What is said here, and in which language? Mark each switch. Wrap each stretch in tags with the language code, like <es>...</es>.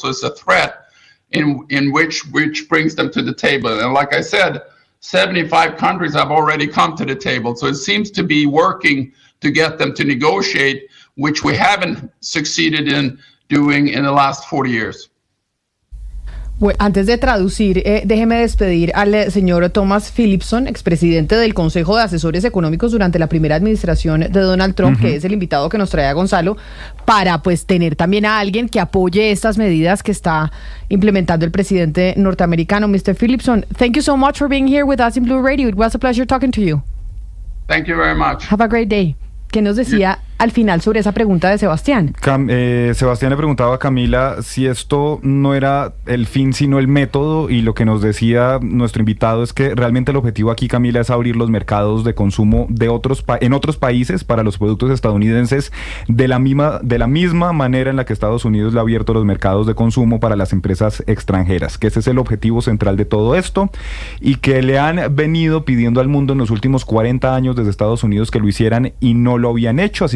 <en>So it's a threat in which brings them to the table. And like I said, 75 countries have already come to the table. So it seems to be working to get them to negotiate, which we haven't succeeded in doing in the last 40 years.</en> <es>Bueno, antes de traducir, déjeme despedir al señor Thomas Philipson, expresidente del Consejo de Asesores Económicos durante la primera administración de Donald Trump, que es el invitado que nos trae a Gonzalo, para pues tener también a alguien que apoye estas medidas que está implementando el presidente norteamericano.</es> <en>Mr. Philipson, thank you so much for being here with us in Blue Radio. It was a pleasure talking to you. Thank you very much. Have a great day.</en> <es>¿Qué nos decía al final sobre esa pregunta de Sebastián? Sebastián le preguntaba a Camila si esto no era el fin sino el método, y lo que nos decía nuestro invitado es que realmente el objetivo aquí, Camila, es abrir los mercados de consumo de en otros países para los productos estadounidenses de la misma manera en la que Estados Unidos le ha abierto los mercados de consumo para las empresas extranjeras, que ese es el objetivo central de todo esto, y que le han venido pidiendo al mundo en los últimos 40 años desde Estados Unidos que lo hicieran y no lo habían hecho.</es>